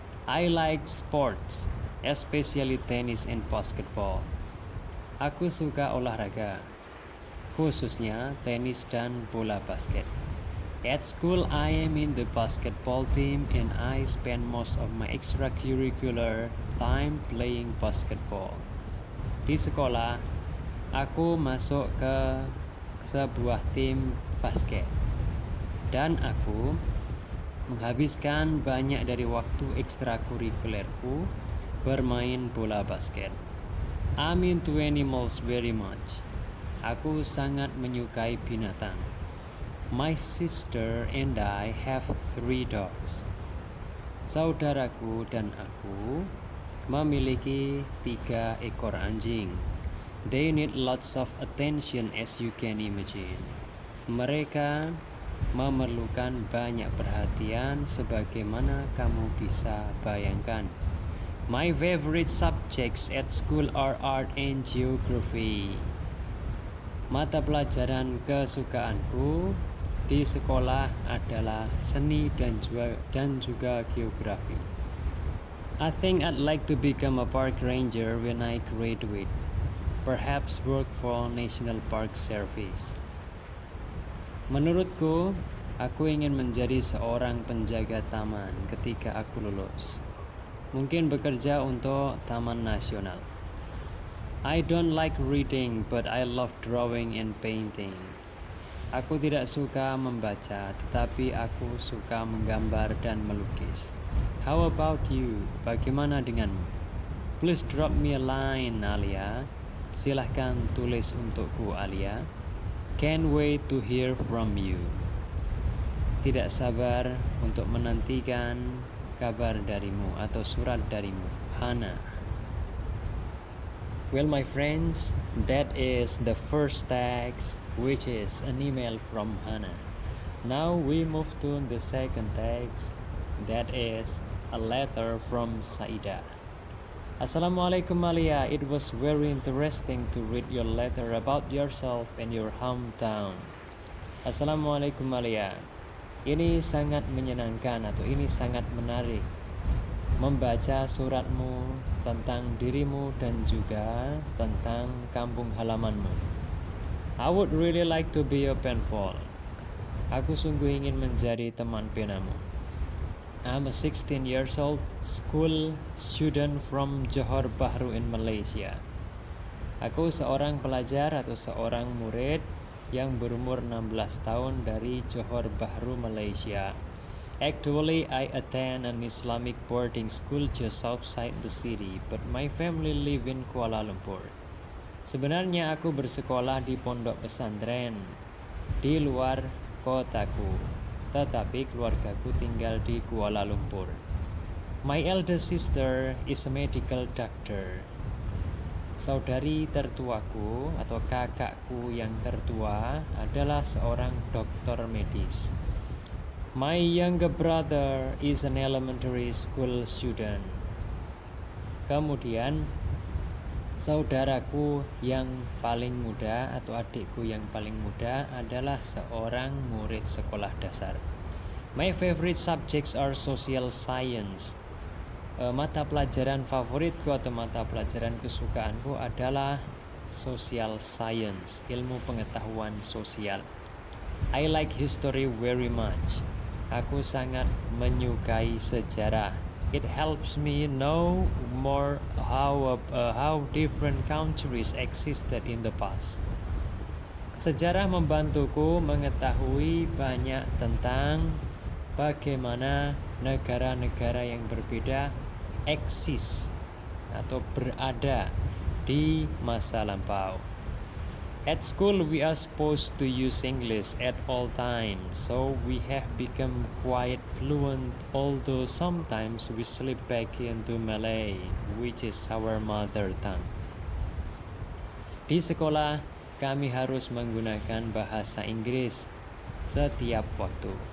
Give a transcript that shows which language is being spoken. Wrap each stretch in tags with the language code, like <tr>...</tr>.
<en>I like sports, especially tennis and basketball.</en> <id>Aku suka olahraga, khususnya tenis dan bola basket.</id> <en>At school, I am in the basketball team and I spend most of my extracurricular time playing basketball.</en> <id>Di sekolah, aku masuk ke sebuah tim basket dan aku menghabiskan banyak dari waktu ekstrakurikulerku bermain bola basket.</id> <en>I'm into animals very much.</en> <id>Aku sangat menyukai binatang.</id> <en>My sister and I have 3 dogs.</en> <id>Saudaraku dan aku memiliki 3 ekor anjing.</id> <en>They need lots of attention as you can imagine.</en> <id>Mereka memerlukan banyak perhatian sebagaimana kamu bisa bayangkan.</id> <en>My favorite subjects at school are art and geography.</en> <id>Mata pelajaran kesukaanku di sekolah adalah seni dan juga geografi.</id> <en>I think I'd like to become a park ranger when I graduate. Perhaps work for National Park Service.</en> <id>Menurutku, aku ingin menjadi seorang penjaga taman ketika aku lulus. Mungkin bekerja untuk Taman Nasional.</id> <en>I don't like reading, but I love drawing and painting.</en> <id>Aku tidak suka membaca, tetapi aku suka menggambar dan melukis.</id> <en>How about you?</en> <id>Bagaimana denganmu?</id> <en>Please drop me a line, Alia.</en> <id>Silahkan tulis untukku, Alia.</id> <en>Can't wait to hear from you.</en> <id>Tidak sabar untuk menantikan kabar darimu atau surat darimu, Hana.</id> <en>Well, my friends, that is the first text, which is an email from Hana. Now we move to the second text, that is a letter from Saida. Assalamualaikum Alia, it was very interesting to read your letter about yourself and your hometown.</en> <id>Assalamualaikum Alia, ini sangat menyenangkan atau ini sangat menarik membaca suratmu tentang dirimu dan juga tentang kampung halamanmu.</id> <en>I would really like to be your pen pal.</en> <id>Aku sungguh ingin menjadi teman penamu.</id> <en>I'm a 16 years old school student from Johor Bahru in Malaysia.</en> <id>Aku seorang pelajar atau seorang murid yang berumur 16 tahun dari Johor Bahru, Malaysia.</id> <en>Actually, I attend an Islamic boarding school just outside the city, but my family live in Kuala Lumpur.</en> <id>Sebenarnya aku bersekolah di pondok pesantren di luar kotaku, tetapi keluargaku tinggal di Kuala Lumpur.</id> <en>My elder sister is a medical doctor.</en> <id>Saudari tertuaku atau kakakku yang tertua adalah seorang dokter medis.</id> <en>My younger brother is an elementary school student.</en> <id>Kemudian saudaraku yang paling muda atau adikku yang paling muda adalah seorang murid sekolah dasar.</id> <en>My favorite subjects are social science.</en> <id>Mata pelajaran favoritku atau mata pelajaran kesukaanku adalah social science, ilmu pengetahuan sosial.</id> <en>I like history very much.</en> <id>Aku sangat menyukai sejarah.</id> <en>It helps me know more how different countries existed in the past.</en> <id>Sejarah membantuku mengetahui banyak tentang bagaimana negara-negara yang berbeda eksis atau berada di masa lampau.</id> <en>At school we are supposed to use English at all times, so we have become quite fluent, although sometimes we slip back into Malay, which is our mother tongue.</en> <id>Di sekolah kami harus menggunakan bahasa Inggris setiap waktu.</id>